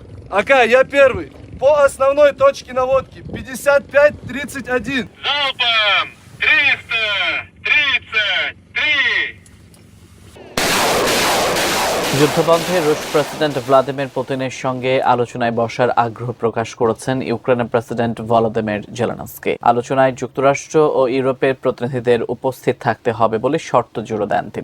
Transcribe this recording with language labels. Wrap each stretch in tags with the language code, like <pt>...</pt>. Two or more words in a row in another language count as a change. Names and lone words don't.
<ru>Ака, я первый. По основной точке наводки 55-31. Залпом 333!</ru> <bn>যুদ্ধবন্ধে রুশ প্রেসিডেন্ট ভ্লাদিমির পুতিনের সঙ্গে আলোচনায় বসার আগ্রহ প্রকাশ করেছেন ইউক্রেনের প্রেসিডেন্ট ভলোদিমির জেলেনস্কি। আলোচনায় যুক্তরাষ্ট্র ও ইউরোপের প্রতিনিধিদের উপস্থিত থাকতে হবে বলে শর্ত জুড়ে দেন তিনি।</bn>